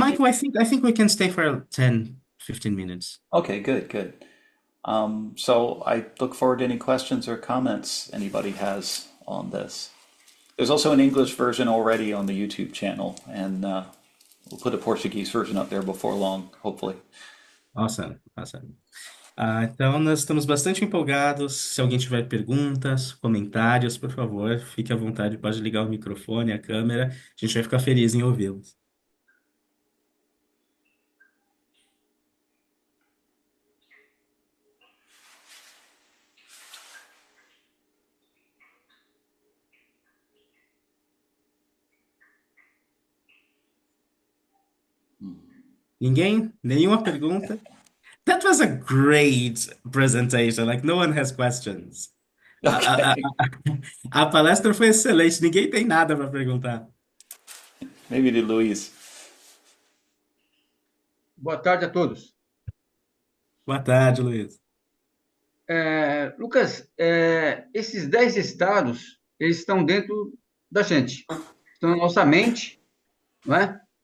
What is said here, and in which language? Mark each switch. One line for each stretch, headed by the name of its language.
English: Michael, I think we can stay for 10, 15 minutes. Okay, good, good. So I look forward to any questions or comments anybody has on this. There's also an English version already on the YouTube channel, and we'll put a Portuguese version up there before long, hopefully. Awesome, awesome.
Portuguese: Então, nós estamos bastante empolgados. Se alguém tiver perguntas, comentários, por favor, fique à vontade, pode ligar o microfone, a câmera. A gente vai ficar feliz em ouvi-los. Ninguém? Nenhuma pergunta?
English: That was a great presentation. Like, no one has questions. A, a, a, Okay,
Portuguese: a palestra foi excelente. Ninguém tem nada para perguntar.
English: maybe to Luis.
Portuguese: Boa tarde a todos. Boa tarde, Luiz. Lucas, esses 10 estados, eles estão dentro da gente, estão na nossa mente, não é?